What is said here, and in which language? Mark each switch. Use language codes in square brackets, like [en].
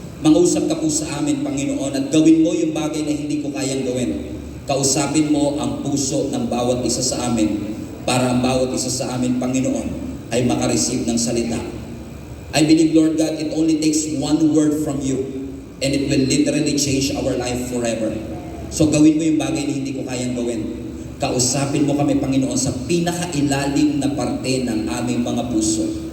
[tl] Mangusap ka po sa amin, Panginoon, at gawin mo yung bagay na hindi ko kayang gawin. Kausapin mo ang puso ng bawat isa sa amin para ang bawat isa sa amin, Panginoon, ay makareceive ng salita. [en] I believe, Lord God, it only takes one word from you and it will literally change our life forever. [tl] So gawin mo yung bagay na hindi ko kayang gawin. Kausapin mo kami, Panginoon, sa pinakailalim na parte ng aming mga puso.